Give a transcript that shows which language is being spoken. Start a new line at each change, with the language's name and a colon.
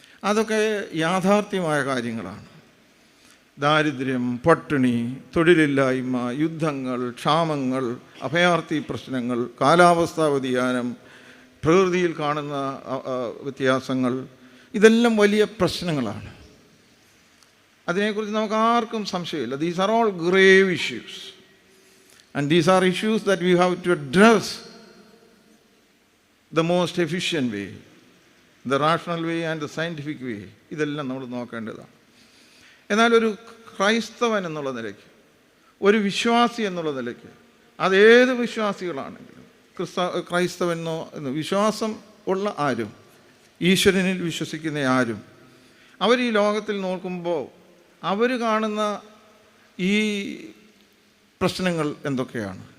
Malayalam: അതൊക്കെ യാഥാർത്ഥ്യമായ കാര്യങ്ങളാണ്. ദാരിദ്ര്യം, പട്ടിണി, തൊഴിലില്ലായ്മ, യുദ്ധങ്ങൾ, ക്ഷാമങ്ങൾ, അഭയാർത്ഥി പ്രശ്നങ്ങൾ, കാലാവസ്ഥാ വ്യതിയാനം, പ്രകൃതിയിൽ കാണുന്ന വ്യത്യാസങ്ങൾ, ഇതെല്ലാം വലിയ പ്രശ്നങ്ങളാണ്. അതിനെക്കുറിച്ച് നമുക്ക് ആർക്കും സംശയമില്ല.
English: These are all grave issues and these are issues that we have to address the most efficient way, the rational way and the scientific way.
Malayalam: ഇതെല്ലാം നമ്മൾ നോക്കേണ്ടതാണ്. എന്നാൽ ഒരു ക്രൈസ്തവൻ എന്നുള്ള നിലയ്ക്ക്, ഒരു വിശ്വാസി എന്നുള്ള നിലയ്ക്ക്, അതേത് വിശ്വാസികളാണെങ്കിലും, ക്രൈസ്തവനോ എന്ന് വിശ്വാസം ഉള്ള ആരും, ഈശ്വരനിൽ വിശ്വസിക്കുന്ന ആരും, അവർ ഈ ലോകത്തിൽ നോക്കുമ്പോൾ അവർ കാണുന്ന ഈ പ്രശ്നങ്ങൾ എന്തൊക്കെയാണ്?